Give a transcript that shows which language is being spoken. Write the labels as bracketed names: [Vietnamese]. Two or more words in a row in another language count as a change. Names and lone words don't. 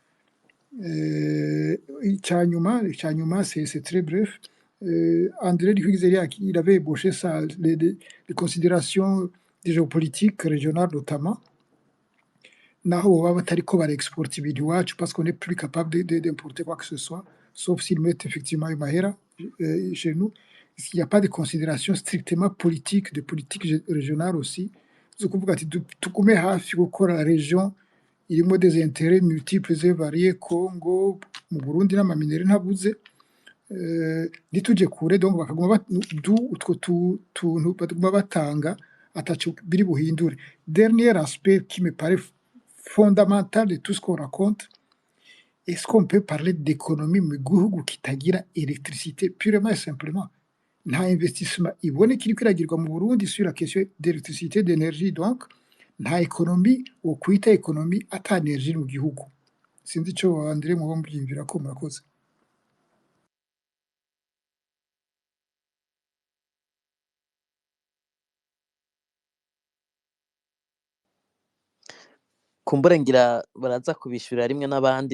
[French] Icyanyuma c'est très bref. André Duhuizeriak, il avait ébauché les considérations des géopolitiques régionales notamment. [Rundi] Naho baba batariko barexporta ibintu iwacu [French] parce qu'on n'est plus capable d'importer quoi que ce soit, sauf s'ils mettent effectivement une mahera chez nous. Il n'y a pas de considération strictement politique, de politique régionale aussi. C'est [Rundi] kuvuga ati tugume hafi gukora [French] la région irimo des intérêts multiples et variés, [Rundi] Congo, mu Burundi n'amaminere ntabuze. Nituje kure donc bakaguma utwo tuntu bataguma batanga ataco biri buhindure. [French] Dernier aspect qui me paraît fondamental de tout ce qu'on raconte, est-ce qu'on peut parler d'économie [Rundi] mu gihugu kitagira [French] électricité purement et simplement? [Rundi] Nta investissement iboneka iriko iragirwa mu Burundi [French] sur la question d'électricité, d'énergie, donc [Rundi] nta économie wo kwita économie ata energie mu gihugu. Sinzi ico André muba mubyiyumvira ko murakoze. kumbura ngira baraza kubishurira rimwe n'abandi.